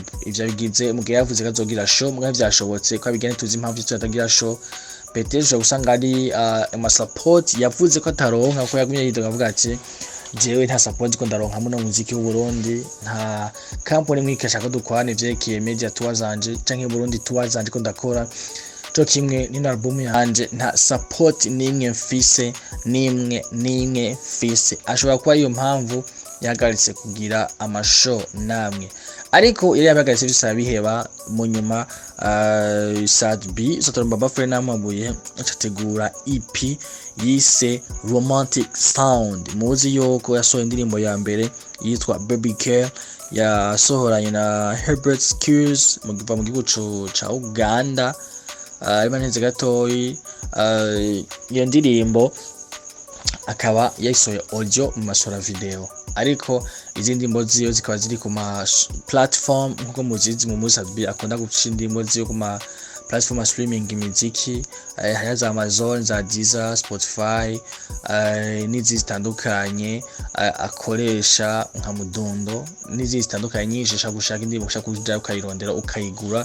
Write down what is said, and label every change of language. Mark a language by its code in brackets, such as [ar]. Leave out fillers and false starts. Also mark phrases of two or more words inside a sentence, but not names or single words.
[rn] Ivyo bigize mugihe yavuze ko azogira show mugahe vyashobotse ko abigene tuzi impamvu tutagira show peteje usanga ari ama support yavuze ko ataronka ko yagumye yidoga avuga ati jewe nta support ko ndaronka mu muziki w'u Burundi, nta company mwikesha ko dukwane vyerekeye [en] media tours [rn] zanje canke Burundi tours zanje ko ndakora cyo kimwe ni album yanje nta support nimwe mfise nimwe mfise. Ashobora kuba iyo mpamvu yahagaritse kugira amashow namwe, ariko yari yahagaritse bisaba biheba mu nyuma. Sad B Stormbaba Free n'amabuye acategura EP yise Romantic Sound. Muzi yuko yasohoye indirimbo ya mbere yitwa Baby Care yasohoranye na Herbert Skills mu gihugu ca Uganda. Ibaneze gatoyi iyo ndirimbo akaba yayisohoye audio mu masora video, ariko izindi ndimbo ziyo zikaba ziri ku ma platform nkuko muzizi mu musabi akunda gucisha indimbo ziyo ku ma [en] platform streaming [rn] imiziki haya za Amazon za Deezer Spotify n'izi zitandukanye akoresha nka Mudundo n'izi zitandukanye nyinshi gushaka indimbo gushaka kuja ukayirondera ukayigura.